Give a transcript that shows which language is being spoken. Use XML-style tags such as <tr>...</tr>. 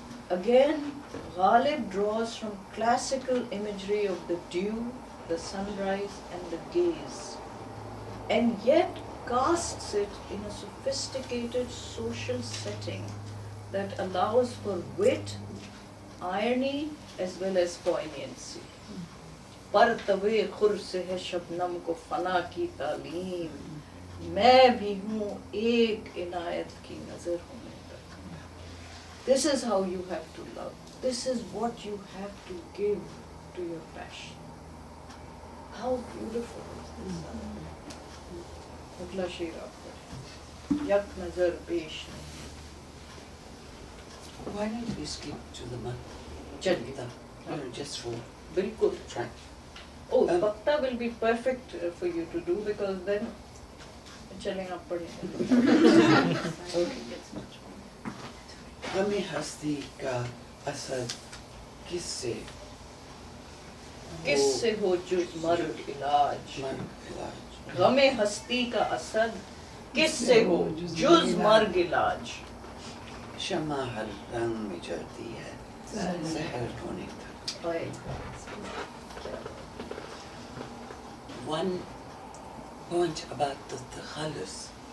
<en>Again, Ghalib draws from classical imagery of the dew, the sunrise and the gaze, and yet casts it in a sophisticated social setting that allows for wit, irony as well as poignancy.</en> <hi>पर तवे खुर से है शबनम को फना की तालीम, मैं भी हूँ एक इनायत की नजर होने तक.</hi> <en>This is how you have to love. This is what you have to give to your passion. How beautiful is this?</en> <hi>अगला शेर आप पढ़ें. यक नजर पेश नहीं.</hi> <en>Why don't we skip to the month?</en> <hi>चलिए.</hi> <en>Just for</en> <hi>बिल्कुल.</hi> <en>track. Oh, Bakta will be perfect for you to do, because then</en> <hi>चलें आप पढ़ें. हमें हस्ती का असर किससे किससे हो जुज मर्ग इलाज. मन इलाज. गमे हस्ती का असर किससे हो जुज मर्ग इलाज. शमा हर रंग में जलती है सहर होने तक.</hi> <en>One point about the Ghazals.</en>